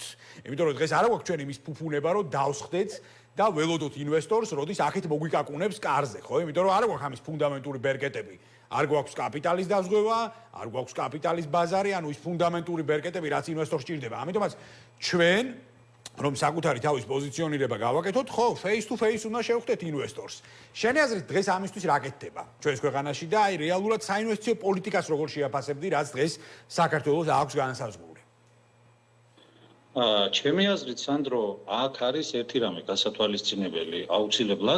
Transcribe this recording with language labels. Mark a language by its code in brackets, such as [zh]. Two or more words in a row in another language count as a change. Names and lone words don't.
[ka] იმიტომ რომ დღეს არ აქვს ჩვენ იმის ფუფუნება, რომ დავსხდეთ და ველოდოთ ინვესტორს, როდის აქეთ მოგვიკაკუნებს კარზე, ხო? იმიტომ რომ არ აქვს ამის ფუნდამენტური ბერკეტები. არ გვაქვს კაპიტალის დაზღვევა, არ გვაქვს კაპიტალის ბაზარი, ანუ ის ფუნდამენტური ბერკეტები, რაც ინვესტორს სჭირდება. ამიტომაც ჩვენ რომ საკუთარი თავის პოზიციონირება გავაკეთოთ, ხო, [en] face to face [ka] უნდა შევხვდეთ ინვესტორს. შენი აზრით დღეს ამისთვის რა კეთდება ჩვენს ქვეყანაში და აი რეალურად საინვესტიციო პოლიტიკას როგორ შეაფასებდი, რაც დღეს საქართველოს აქვს განსაზღვრული? ჩემი აზრით, სანდრო, აქ არის ერთი რამე გასათვალისწინებელი აუცილებლად.